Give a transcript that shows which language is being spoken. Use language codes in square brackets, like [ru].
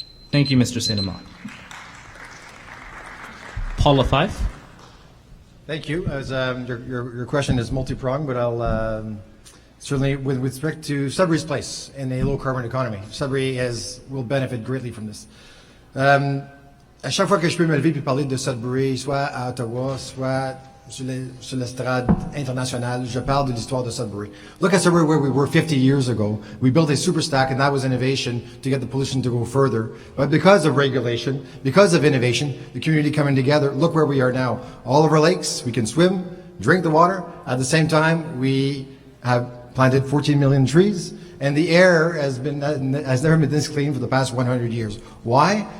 [en] Thank you, Mr. Saint-Amand. Paul Lefebvre. Thank you. As your question is multi-pronged, but I'll certainly, with respect to Sudbury's place in a low-carbon economy, Sudbury will benefit greatly from this. [fr] À chaque fois que je peux me lever et parler de Sudbury, soit à Ottawa, soit sur l'estrade internationale, je parle de l'histoire de Sudbury. [en] Look at Sudbury where we were 50 years ago. We built a super stack, and that was innovation to get the pollution to go further. But because of regulation, because of innovation, the community coming together, look where we are now. All of our lakes, we can swim, drink the water. At the same time, we have planted 14 million trees, and the air has never been this clean for the past 100 years. Why?